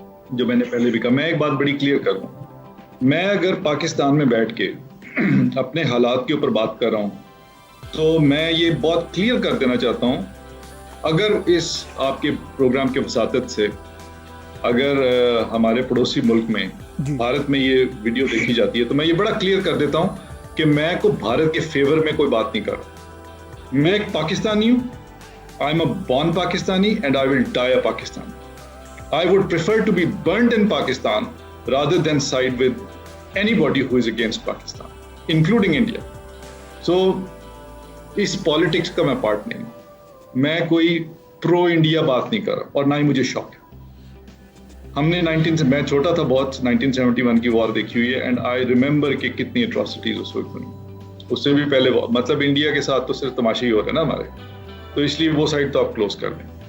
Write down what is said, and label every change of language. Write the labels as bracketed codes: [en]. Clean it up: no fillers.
[ur] جو میں نے پہلے بھی کہا, میں ایک بات بڑی کلیئر کر دوں. میں اگر پاکستان میں بیٹھ کے اپنے حالات کے اوپر بات کر رہا ہوں تو میں یہ بہت کلیئر کر دینا چاہتا ہوں, اگر اس آپ کے پروگرام کے وساطت سے اگر ہمارے پڑوسی ملک میں بھارت میں یہ ویڈیو دیکھی جاتی ہے تو میں یہ بڑا کلیئر کر دیتا ہوں کہ میں کو بھارت کے فیور میں کوئی بات نہیں کر رہا. میں ایک پاکستانی ہوں. [en] I am a born Pakistani and I will die a Pakistani. I would prefer to be burnt in Pakistan rather than side with anybody who is against Pakistan, including India. [ur] So, اس politics کا میں part نہیں ہوں. میں کوئی پرو India بات نہیں کر رہا اور نہ ہی مجھے شوق ہے. ہم نے میں چھوٹا تھا بہت 1971 کی وار دیکھی ہوئی ہے [en] and I remember [ur] کہ کتنی اٹراسٹیز اس وقت ہوئی. اس سے بھی پہلے مطلب انڈیا کے ساتھ تو صرف تماشے ہی ہو رہے ہیں نا ہمارے, تو اس لیے وہ سائڈ تو آپ کلوز کر دیں.